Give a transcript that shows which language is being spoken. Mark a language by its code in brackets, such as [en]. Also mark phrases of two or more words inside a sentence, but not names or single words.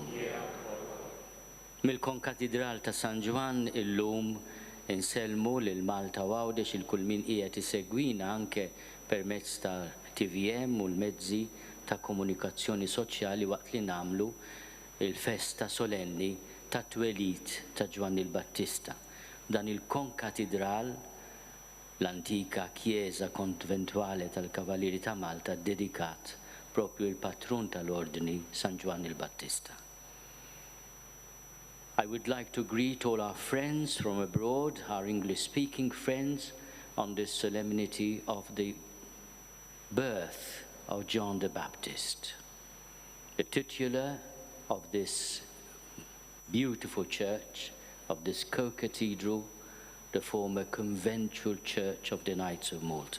[mt] Mill-konkatedral ta' San Ġwan illum inselmu lil Malta Għawdex il-kull min qiegħed isegwina anke permezz ta' TVM u l-mezzi ta' komunikazzjoni soċjali waqt li nagħmlu il-festa solenni ta' twelid ta' Ġwanni l-Battista. Dan il-konkatedral, l-antika chiesa konventwali tal-Kavalieri ta' Malta, dedikat propju il-patrun tal-ordni San Ġwanni l-Battista. [en] I would like to greet all our friends from abroad, our English-speaking friends, on this solemnity of the birth of John the Baptist. The titular of this beautiful church, of this co-cathedral, the former conventual church of the Knights of Malta.